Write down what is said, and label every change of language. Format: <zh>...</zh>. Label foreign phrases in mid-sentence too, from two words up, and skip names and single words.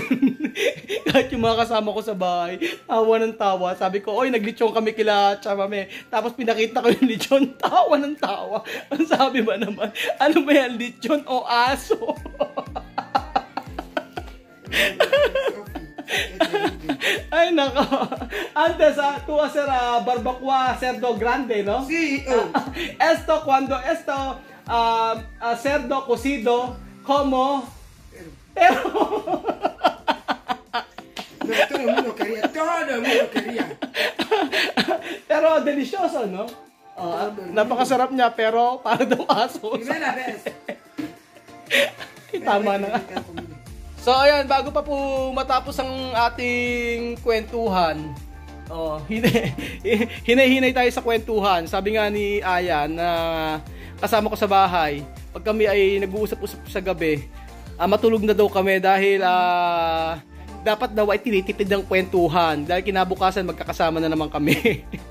<tl>Kahit yung mga kasama ko sa bahay, tawa ng tawa. Sabi ko, oy, naglechon kami kila Mami. Tapos pinakita ko yung lechon, tawa ng tawa. Ang sabi ba naman, ano ba yan, lechon o aso? Ay nako.</tl> <es>Antes tú hacer barbacoa cerdo grande, ¿no? Sí. Esto cuando cerdo cocido como pero todo el mundo quería. Pero delicioso, no?</es> <tl>Napakasarap niya pero para daw aso.</tl> <es>Primera vez.</es> <tl>Tama na. So ayan, bago pa po matapos ang ating kwentuhan, hinay-hinay tayo sa kwentuhan. Sabi nga ni Aya na kasama ko sa bahay, pag kami ay nag-uusap-usap sa gabi, matulog na daw kami dahil dapat daw ay tinitipid ng kwentuhan dahil kinabukasan magkakasama na naman kami.</tl>